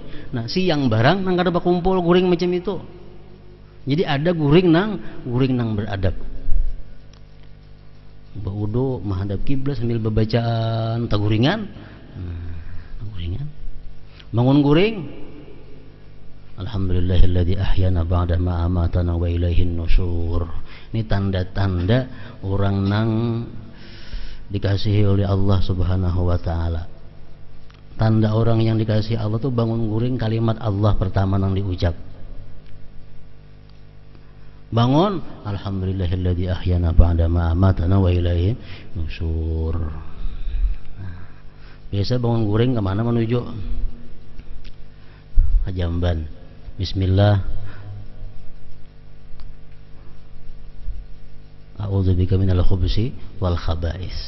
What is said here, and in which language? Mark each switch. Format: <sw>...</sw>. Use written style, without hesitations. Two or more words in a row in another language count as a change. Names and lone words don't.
<bjn>Nah, siang barang nang kada bakumpul guring macam itu. Jadi ada guring nang beradab. Berudu menghadap kiblat sambil bacaan taguringan. Taguringan. Bangun guring.</bjn> <ar>الحمد لله الذي أحيانا بعد ما أماتنا وإليه النشور.</ar> <bjn>Ini tanda-tanda orang nang dikasihi oleh Allah Subhanahu wa taala. Tanda orang yang dikasihi Allah tuh bangun guring kalimat Allah pertama nang diucap. Bangun,</bjn> <ar>الحمد لله الذي أحيانا بعد ما أماتنا وإليه النشور.</ar> <bjn>Biasa bangun guring kemana menuju? Ke jamban. Bismillah.</bjn> <ar>أعوذ بك من الخبث والخبائث.</ar>